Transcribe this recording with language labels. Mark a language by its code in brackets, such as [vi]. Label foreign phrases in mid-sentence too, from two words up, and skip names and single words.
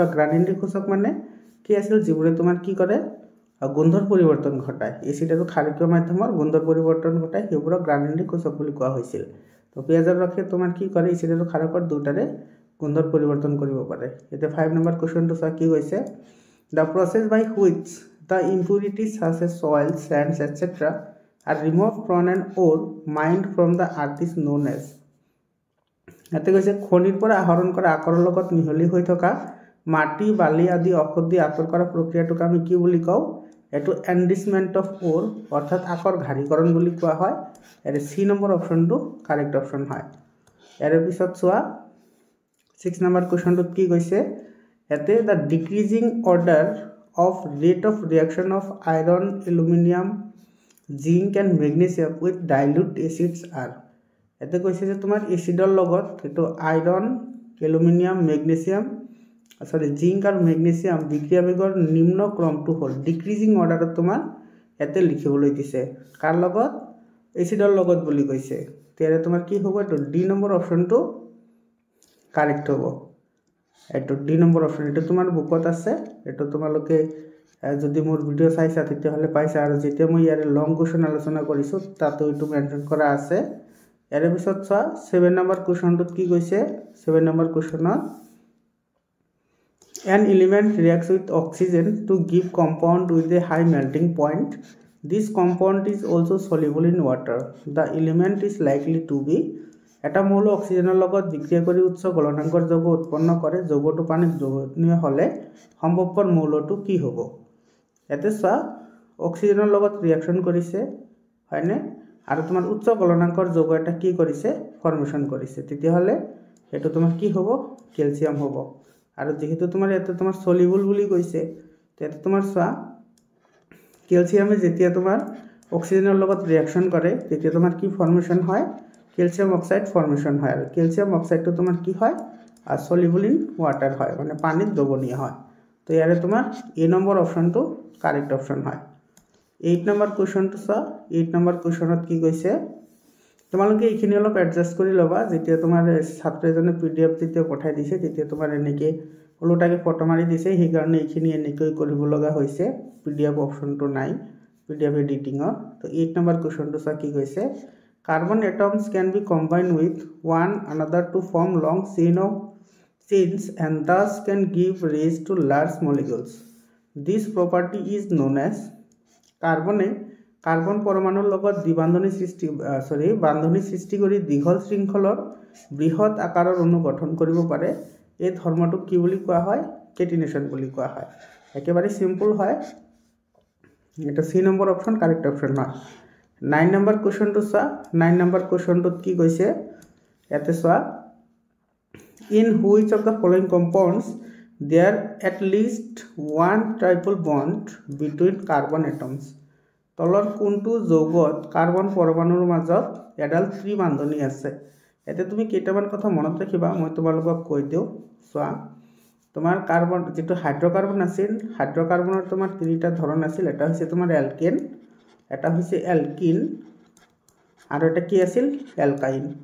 [as] গ্ৰানেন্দ্ৰিক সূচক মানে কি আছিল, যিবোৰে তোমাৰ কি কৰে, গন্ধৰ পৰিৱৰ্তন ঘটায়, এসিড আৰু ক্ষাৰকীয় মাধ্যমৰ গন্ধৰ পৰিৱৰ্তন ঘটায়, সেইবোৰক গ্ৰানেন্দ্ৰিক সূচক বুলি কোৱা হৈছিল। তো পিয়াজৰ ৰসে তোমাৰ কি কৰে, এসিড আৰু ক্ষাৰকৰ দুটাৰে গন্ধৰ পৰিৱৰ্তন কৰিব পাৰে। এতে 5 নম্বৰ কোৱেশ্চনটো চোৱা কি কৈছে, [en] the process by which the impurities such as soil, sands, etc. are removed from an ore mined from the earth is known as, [as] ইয়াতে কৈছে খনিৰ পৰা আহৰণ কৰা আকাৰৰ লগত মিহলি হৈ থকা মাটি বালি আদি ঔষধি আঁতৰ কৰা প্ৰক্ৰিয়াটোক আমি কি বুলি কওঁ এটো [en] enrichment of ore [as] অৰ্থাৎ আকৰ ঘাৰীকৰণ বুলি কোৱা হয় এৰে সি নম্বৰ অপশনটো [en] correct option [as] হয় এৰে পিছত চোৱা 6 নম্বৰ কোৱেশ্চনটোত কি কৈছে ইয়াতে [en] the decreasing order of rate of reaction of iron aluminium zinc and magnesium with dilute acids [as] আর এতে কৈছে যে তোমাৰ এসিডৰ লগত এটো আয়ৰন এলুমিনিয়াম মেগনেসিয়াম সরি জিংক আর মেগনেসিয়াম বিক্রিয়া বেগৰ নিম্ন ক্ৰমটো হল [en] decreasing orderত [as] তোমাৰ এতে লিখিবলৈ দিছে কাৰ লগত এসিডৰ লগত বুলি কৈছে তেৰে তোমাৰ কি হ'ব এটো ডি নম্বৰ অপশনটো কারেক্ট হ'ব এটো ডি নম্বৰ অপশন এটো তোমাৰ বুকত আছে এটো তোমালোকে যদি মোৰ ভিডিও চাইছা তেতিয়া হলে পাইছা আৰু যেতিয়া মই ইয়াৰ [en] long question [as] আলোচনা কৰিছো তাতো এটো মেনশন কৰা আছে ইয়াৰ পিছত চোৱা 7 নম্বৰ কোৱেশ্চনটোত কি কৈছে 7 নম্বৰ কোৱেশ্চনত [en] an element reacts with oxygen to give compound with a high melting point this compound is also soluble in water the element is likely to be [as] এটা মৌল অক্সিজেনৰ লগত বিক্ৰিয়া কৰি উচ্চ গলনাঙ্কৰ যৌগ উৎপন্ন কৰে যৌগটো পানীত দ্ৰৱণীয় হলে সম্ভৱপৰ মৌলটো কি হ'ব এতে চোৱা অক্সিজেনৰ লগত ৰিঅ্যাকশন কৰিছে হয়নে আৰু তোমাৰ উচ্চ গলনাঙ্কৰ যৌগ এটা কি কৰিছে ফৰ্মেশন কৰিছে তেতিয়া হলে এটো তোমাৰ কি হ'ব ক্যালসিয়াম হ'ব আৰু যেহেতু তোমাৰ এতে তোমাৰ সলিবল বুলি কৈছে তেতে তোমাৰ চোৱা ক্যালসিয়ামে যেতিয়া তোমাৰ অক্সিজেনৰ লগত ৰিঅ্যাকশন কৰে তেতিয়া তোমাৰ কি ফৰ্মেশন হয় [en] calcium oxide formation [as] হয় আৰু ক্যালসিয়াম অক্সাইডটো তোমাৰ কি হয় আর [en] soluble in water [as] হয় মানে পানীত দ্ৰৱণীয় হয় তো ইয়াৰে তোমাৰ এ নম্বৰ অপশনটো [en] correct option [as] হয় 8 নম্বৰ কোৱেশ্চনটো চোৱা 8 নম্বৰ কোৱেশ্চনত কি কৈছে তোমালোকে এইখিনি অলপ এডজাস্ট কৰি লবা যেতিয়া তোমাৰ ছাত্ৰজনে পিডিএফ যেতিয়া পঠাই দিছে তেতিয়া তোমাৰ এনেকে ওলোটাকে ফটো মাৰি দিছে সেই কাৰণে এইখিনি এনেকৈ কৰিব লগা হৈছে পিডিএফ অপশনটো নাই [en] PDF editingৰ [as] তো 8 নম্বৰ কোৱেশ্চনটো চোৱা কি কৈছে [en] carbon atoms can be combined with one another to form long chains and thus can give rise to large molecules this property is known as [as] কার্বন পরমাণুৰ লগত দ্বিবান্ধনী সৃষ্টি কৰি দীঘল শৃংখলৰ বৃহৎ আকাৰৰ অণু গঠন কৰিব পাৰে এই ধৰ্মটোক কি বুলি কোৱা হয় কেটিনেশন বুলি কোৱা হয় একেবাৰে সিম্পল হয় এটা সি নম্বৰ অপশন [en] correct option [as] হয় 9 নম্বৰ কোৱেশ্চনটো চোৱা 9 নম্বৰ কোৱেশ্চনটোত কি কৈছে ইয়াতে চোৱা [en] in which of the following compounds there at least one triple bond between carbon atoms [as] তলৰ কোনটো যৌগত কাৰ্বন পৰমাণুৰ মাজত এডাল ত্ৰিবান্ধনী আছে এতে তুমি কেইটামান কথা মনত ৰাখিবা মই তোমালোকক কৈ দিও চোৱা তোমাৰ কাৰ্বন যেটো হাইড্ৰকাৰ্বন আছিল হাইড্ৰকাৰ্বনৰ তোমাৰ তিনিটা ধৰণ আছিল এটা হৈছে তোমাৰ এলকেন এটা হৈছে এলকিন আৰু এটা কি আছিল এলকাইন